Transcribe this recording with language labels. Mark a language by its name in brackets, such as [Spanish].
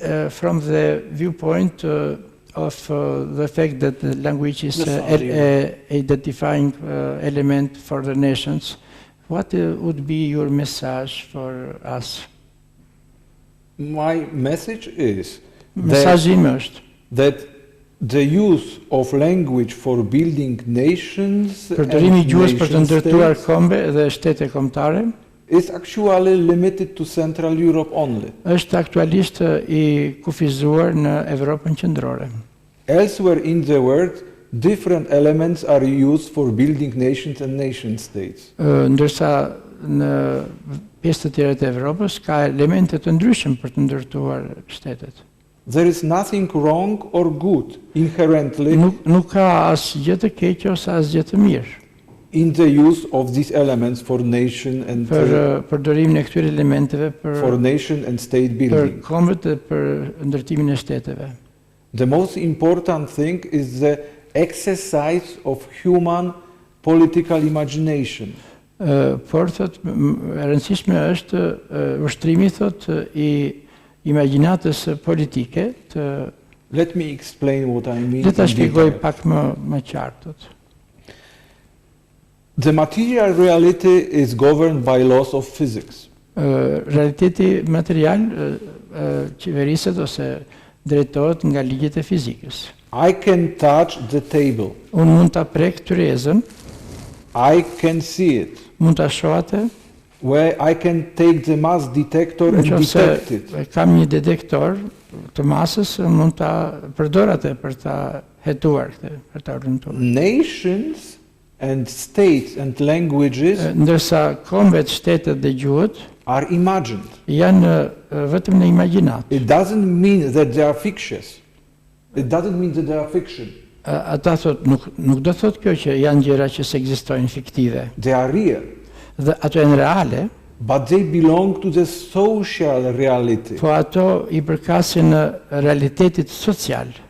[English] From the viewpoint of the fact that the language is a identifying element for the nations, what would be your message for us? My message is [Albanian] Mesazhi im është [English] that the use of language for building nations [Albanian] përdorimi i gjuhës për të [English] nation [Albanian] ndërtuar [English] states [Albanian] kombe dhe shtete kombëtare [English] is actually limited to Central Europe only. [Albanian] është aktualisht i kufizuar në Evropën qendrore. [English] Elsewhere in the world, different elements are used for building nations and nation states. [Albanian] Ndërsa në pjesë të tjera të Evropës ka elemente të ndryshëm për të ndërtuar shtetet. [English] There is nothing wrong or good inherently [Albanian] Nuk ka asgjë të keq ose asgjë të mirë [English] in the use of these elements for nation and [Albanian] për përdorimin e këtyre elementeve [English] for nation and state [Albanian] për [English] building. [Albanian] kombet dhe për ndërtimin e shteteve. [English] The most important thing is the exercise of human political imagination. [Albanian] Por thot e rëndësishme është ushtrimi thot i imagjinatës politike të [English] Let me explain what I mean. [Albanian] le ta [English] in [Albanian] shpjegoj [English] detail. [Albanian] pak më qartë thot. [English] The material reality is governed by laws of physics. [Albanian] Realiteti material qeveriset ose drejtohet nga ligjet e fizikës. [English] I can touch the table. [Albanian] Unë mund ta prek tyrezën, [English] I can see it. [Albanian] mund ta shoh atë, [English] Where I can take the mass detector and detect it. [Albanian] nëse kam një detektor të masës, mund ta përdor atë për ta hetuar këtë, për ta orientuar. [English] Nations and states and languages [Albanian] Ndërsa kombet, shtetet dhe gjuhët [English] are imagined. [Albanian] janë vetëm në imagjinat. [English] It doesn't mean that they are fictitious. It doesn't mean that they are fiction. [Albanian] Ata thot nuk do thot kjo që janë gjëra që s'ekzistojnë fiktive. [English] They are real. [Albanian] Dhe ato janë reale, [English] But they belong to the social reality. [Albanian] po ato i përkasin realitetit social.